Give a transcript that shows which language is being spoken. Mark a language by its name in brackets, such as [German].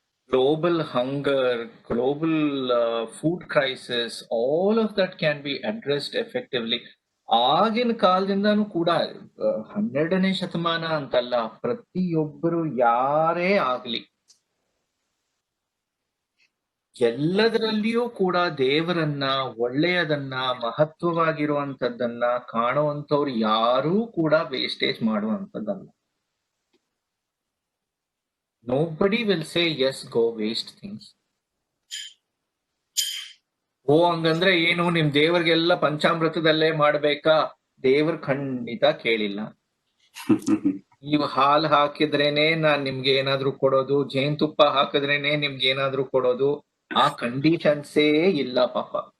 [English] global hunger, global food crisis, all of that can be addressed effectively. [Kannada] ಆಗಿನ ಕಾಲದಿಂದಾನು ಕೂಡ 12ನೇ ಶತಮಾನ ಅಂತಲ್ಲ, ಪ್ರತಿಯೊಬ್ಬರು ಯಾರೇ ಆಗ್ಲಿ ಎಲ್ಲದರಲ್ಲಿಯೂ ಕೂಡ ದೇವರನ್ನ, ಒಳ್ಳೆಯದನ್ನ, ಮಹತ್ವವಾಗಿರುವಂತದ್ದನ್ನ ಕಾಣುವಂತವ್ರು ಯಾರೂ ಕೂಡ wastage ಮಾಡುವಂತದ್ದಲ್ಲ. [English] Nobody will say yes, go waste things. [Kannada] ಹಂಗಂದ್ರೆ ಏನು, ನಿಮ್ ದೇವರಿಗೆಲ್ಲ ಪಂಚಾಮೃತದಲ್ಲೇ ಮಾಡ್ಬೇಕಾ? ದೇವ್ರ ಖಂಡಿತ ಕೇಳಿಲ್ಲ. ನೀವು ಹಾಲು ಹಾಕಿದ್ರೇನೆ ನಾನ್ ನಿಮ್ಗೆ ಏನಾದ್ರು ಕೊಡೋದು, ಜೇನುತುಪ್ಪ ಹಾಕಿದ್ರೇನೆ ನಿಮ್ಗೆ ಏನಾದ್ರು ಕೊಡೋದು, ಆ ಕಂಡೀಷನ್ಸೇ ಇಲ್ಲ ಪಾಪ.